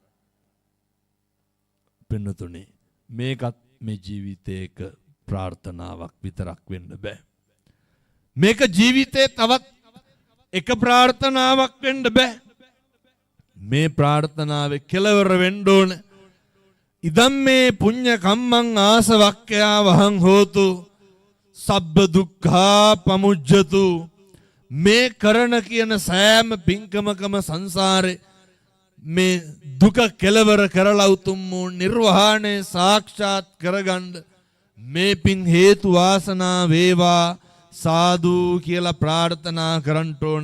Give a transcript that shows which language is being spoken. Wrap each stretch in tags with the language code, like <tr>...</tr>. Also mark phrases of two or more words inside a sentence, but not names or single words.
<si>පින්නතුනි, මේකත් මේ ජීවිතයක ප්‍රාර්ථනාවක් විතරක් වෙන්න බෑ. මේක ජීවිතේ තවත් එක ප්‍රාර්ථනාවක් වෙන්න බෑ. මේ ප්‍රාර්ථනාවේ කෙලවර වෙන්න ඕන.</si> <pi>ඉදම් මේ පුඤ්ඤ කම්මං ආසවක්ඛයා වහං හෝතු සබ්බ දුක්ඛා පමුජ්ජතු.</pi> <si>මේ කරන කියන සෑම පින්කමකම සංසාරේ මේ දුක කෙලවර කරලා උතුම් වූ නිර්වාණය සාක්ෂාත් කරගන්න මේ පින් හේතු වාසනා වේවා සාදු කියලා ප්‍රාර්ථනා කරන්න ඕන.</si>